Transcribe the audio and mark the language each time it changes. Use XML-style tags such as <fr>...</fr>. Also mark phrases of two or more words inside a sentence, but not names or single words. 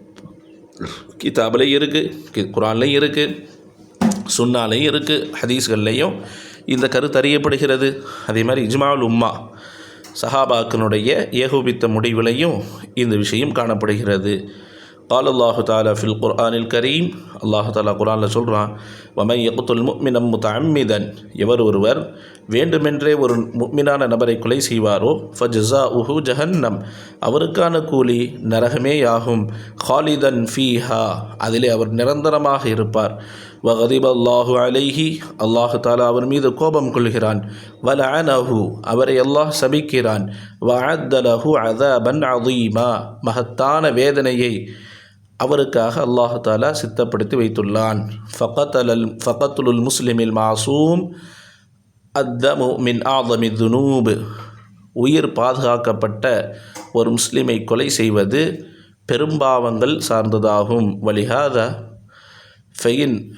<ta>கிதாபில் இருக்குது, குர்ஆன்லையும் இருக்குது, சுன்னாலையும் இருக்குது, ஹதீஸ்கள்லையும் இந்த கருத்து அறியப்படுகிறது. அதே மாதிரி</ta> <ar>إجماع الأمة,</ar> <ta>சஹாபாக்களுடைய ஏகோபித்த முடிவிலையும் இந்த விஷயம் காணப்படுகிறது.</ta> <ar>قال الله تعالى في القرآن الكريم الله تعالى</ar> <ta>குர்ஆன்ல சொல்றான்</ta> <ar>ومن يقتل مؤمنا متعمدا</ar> <ta>எவர் ஒருவர் வேண்டுமென்றே ஒரு முஃமினான நபரை கொலை செய்வாரோ</ta> <ar>فجزاؤه جهنم</ar> <ta>அவருக்கான கூலி நரகமேயாகும்</ta> <ar>خالدا فيها</ar> <ta>அதிலே அவர் நிரந்தரமாக இருப்பார்</ta> <ar>وغضب الله عليه</ar> <ta>அல்லாஹு தாலா அவர் மீது கோபம் கொள்கிறான் வலஅனஹு அவரை அல்லாஹ் சபிக்கிறான்</ta> <ar>وأعد له عذابا عظيما</ar> <ta>மகத்தான வேதனையை அவருக்காக அல்லாஹு தாலா சித்தப்படுத்தி வைத்துள்ளான்</ta> <ar>فقتل المسلم المعصوم الدم من أعظم الذنوب</ar> <ta>உயிர் பாதுகாக்கப்பட்ட ஒரு முஸ்லிமை கொலை செய்வது பெரும்பாவங்கள் சார்ந்ததாகும்</ta> <ar>ولهذا فإن</ar>